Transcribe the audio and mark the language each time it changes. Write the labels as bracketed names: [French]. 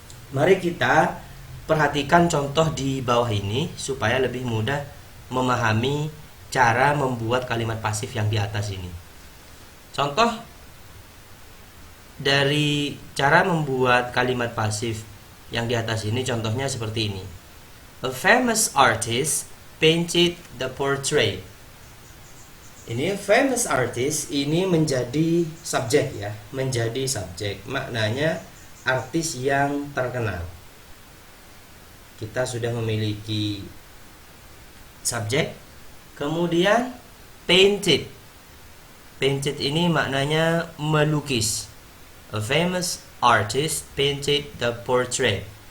[Indonesian] Mari kita perhatikan contoh di bawah ini supaya lebih mudah memahami cara membuat kalimat pasif yang di atas ini. Contoh dari cara membuat kalimat pasif yang di atas ini, contohnya seperti ini. [English] A famous artist painted the portrait. [Indonesian] Ini famous artist ini menjadi subjek ya, menjadi subjek. Maknanya artis yang terkenal. Kita sudah memiliki subjek. Kemudian painted. Painted ini maknanya melukis. [English] A famous artist painted the portrait.